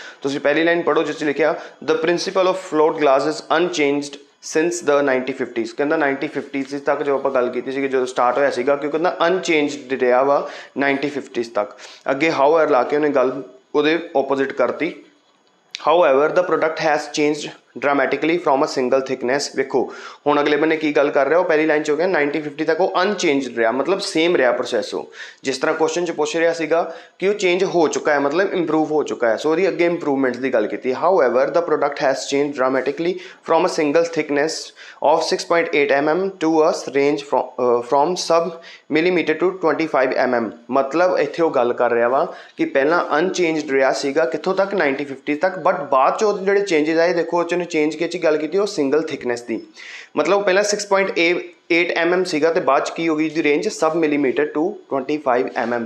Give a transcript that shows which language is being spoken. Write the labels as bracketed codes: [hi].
[pa] ਤੁਸੀਂ ਪਹਿਲੀ ਲਾਈਨ ਪੜ੍ਹੋ ਜਿਸ 'ਚ ਲਿਖਿਆ [en] The principle of float glass is unchanged since the 1950s। [pa] ਕਹਿੰਦਾ 1950s ਤੱਕ ਜੋ ਆਪਾਂ ਗੱਲ ਕੀਤੀ ਸੀਗੀ ਜਦੋਂ ਸਟਾਰਟ ਹੋਇਆ ਸੀਗਾ, ਕਿਉਂਕਿ ਕਹਿੰਦਾ ਅਨਚੇਂਜਡ ਰਿਹਾ ਵਾ 1950s ਤੱਕ। ਅੱਗੇ ਹਾਊ ਐਵਰ ਲਾ ਕੇ ਉਹਨੇ ਗੱਲ ਉਹਦੇ ਆਪੋਜ਼ਿਟ ਕਰਤੀ। [en] However, the product has changed dramatically from a single thickness। [pa] ਵੇਖੋ ਹੁਣ ਅਗਲੇ ਬੰਨੇ ਕੀ ਗੱਲ ਕਰ ਰਿਹਾ, ਉਹ ਪਹਿਲੀ ਲਾਈਨ 'ਚ ਹੋ ਗਿਆ 1950 ਤੱਕ ਉਹ ਅਨਚੇਂਜਡ ਰਿਹਾ, ਮਤਲਬ ਸੇਮ ਰਿਹਾ ਪ੍ਰੋਸੈਸ। ਉਹ ਜਿਸ ਤਰ੍ਹਾਂ ਕੁਐਸਚਨ 'ਚ ਪੁੱਛ ਰਿਹਾ ਸੀਗਾ ਕਿ ਉਹ ਚੇਂਜ ਹੋ ਚੁੱਕਾ ਹੈ, ਮਤਲਬ ਇੰਪਰੂਵ ਹੋ ਚੁੱਕਾ ਹੈ। ਸੋ ਉਹਦੀ ਅੱਗੇ ਇੰਪਰੂਵਮੈਂਟ ਦੀ ਗੱਲ ਕੀਤੀ। [en] However, the product has changed dramatically from a single thickness of 6.8 mm to a range from sub millimeter to 25 mm। [pa] ਮਤਲਬ ਇੱਥੇ ਉਹ ਗੱਲ ਕਰ ਰਿਹਾ ਵਾ ਕਿ ਪਹਿਲਾਂ ਅਨਚੇਂਜਡ ਰਿਹਾ ਸੀਗਾ ਕਿੱਥੋਂ ਤੱਕ 1950 ਤੱਕ, ਬਟ ਬਾਅਦ 'ਚ ਉਹਦੇ ਜਿਹੜੇ ਚੇਂਜਸ ਆਏ ਦੇਖੋ ਉਹ 'ਚ ਉਹਨੇ ਚੇਂਜ ਕੀ ਗੱਲ ਕੀਤੀ, ਉਹ ਸਿੰਗਲ ਥਿਕਨੈਸ ਦੀ। ਮਤਲਬ ਪਹਿਲਾਂ 6.8 mm ਸੀਗਾ ਤੇ ਬਾਅਦ 'ਚ ਕੀ ਹੋ ਗਈ ਦੀ range [en] Sub millimetre to 25 mm।